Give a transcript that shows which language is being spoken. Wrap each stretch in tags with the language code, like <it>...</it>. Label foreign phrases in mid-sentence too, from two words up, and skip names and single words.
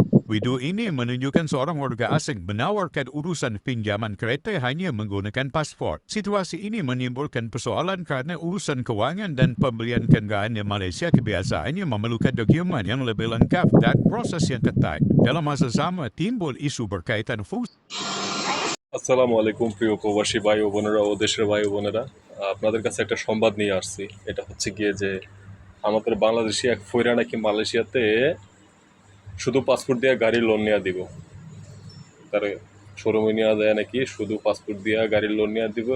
<ms>Video ini menunjukkan seorang warga asing menawarkan urusan pinjaman kereta hanya menggunakan pasport. Situasi ini menimbulkan persoalan kerana urusan kewangan dan pembelian kenderaan di Malaysia kebiasaannya memerlukan dokumen yang lebih lengkap dan proses yang ketat. Dalam masa sama, timbul isu berkaitan fungsi.</ms> <ar>السلام عليكم</ar> <bn>প্রিয় প্রবাসী ভাই ও বোনেরা ও দেশের ভাই ও বোনেরা, আপনাদের কাছে একটা সংবাদ নিয়ে আসছি। এটা হচ্ছে গিয়ে যে আমাদের বাংলাদেশি এক ফইরা নাকি মালয়েশিয়াতে শুধু পাসপোর্ট দিয়ে গাড়ির লোন নেওয়া দিব। তার শোরুমে নেওয়া যায় নাকি শুধু পাসপোর্ট দিয়ে গাড়ির লোন নেওয়া দিব।</bn>